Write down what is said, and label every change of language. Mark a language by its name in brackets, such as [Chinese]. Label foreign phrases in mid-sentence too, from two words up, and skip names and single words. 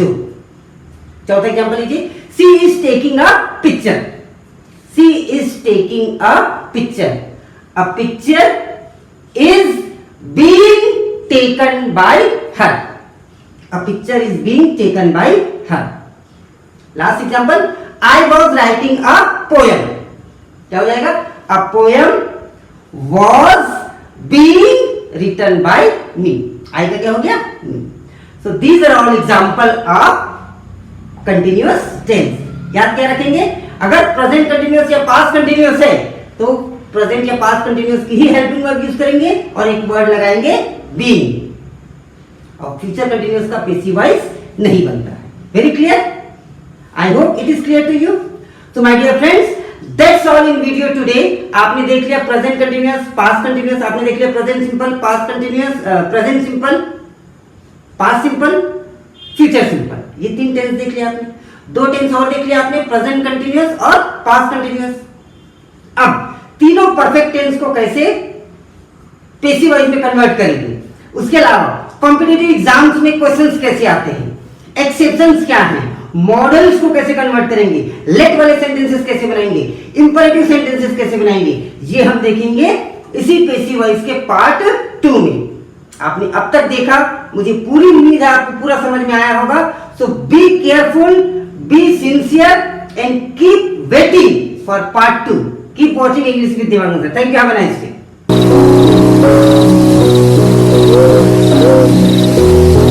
[Hindi] चौथा एग्जांपल लीजिए, [English] she is taking a picture. she is taking a picture. a picture is being taken by her. a picture is being taken by her. last example, I was writing a poem. [Hindi] क्या हो जाएगा? [English] A poem was being written by me. [Hindi] I का क्या हो गया? [English] Me. So these are all example of continuous tense. [Hindi] याद क्या रखेंगे? अगर [English] present continuous [Hindi] या [English] past continuous [Hindi] है तो present या [English] past continuous [Hindi] की ही [English] helping verb [Hindi] यूज करेंगे और एक word लगाएंगे being, और [English] future continuous [Hindi] का [English] passive voice [Hindi] नहीं बनता है। [English] Very clear? I hope it is clear to you. So my dear friends, that's all in video today. [Hindi] आपने देख लिया [English] present continuous, past continuous, [Hindi] आपने देख लिया [English] present simple, past continuous, present simple, past simple, future simple. [Hindi] ये तीन टेंस देख लिया आपने। दो टेंस और देख लिया आपने, [English] present continuous और past continuous। [Hindi] अब तीनों [English] perfect tense [Hindi] को कैसे [English] passive voice [Hindi] में कन्वर्ट करेंगे, उसके अलावा [English] competitive exams [Hindi] में क्वेश्चंस कैसे आते हैं, एक्सेप्शंस क्या हैं, मॉडल्स को कैसे कन्वर्ट करेंगे, लेट वाले सेंटेंसेस कैसे बनाएंगे, [English] imperative sentences [Hindi] कैसे बनाएंगे, ये हम देखेंगे इसी [English] passive voice [Hindi] के पार्ट 2 में। आपने अब तक देखा, मुझे पूरी उम्मीद है आपको पूरा समझ में आया होगा। [English] so be careful, be sincere and keep waiting for part 2. keep watching English with Devanand Sir. Thank you, have a nice day.